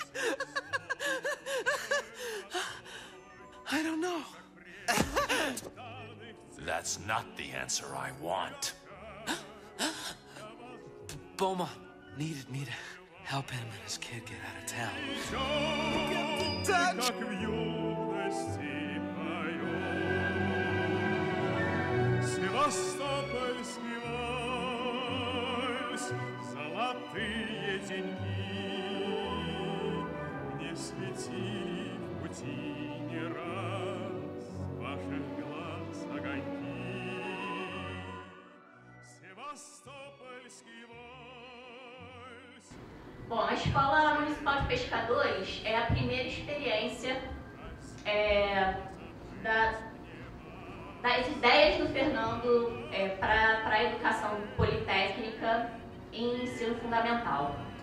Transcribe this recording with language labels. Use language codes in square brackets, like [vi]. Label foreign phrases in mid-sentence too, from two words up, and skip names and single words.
[en] I don't know. That's not the answer I want. Beaumont needed me to help him and his kid get out of town. [ru] Как в юности поет Севастопольский вальс, золотые деньги мне светили в пути не раз ваших глаз огоньки. Sevastopolski vals. [pt] Bom, a Escola Municipal de Pescadores é a primeira experiência das ideias do Fernando para a educação politécnica em ensino fundamental.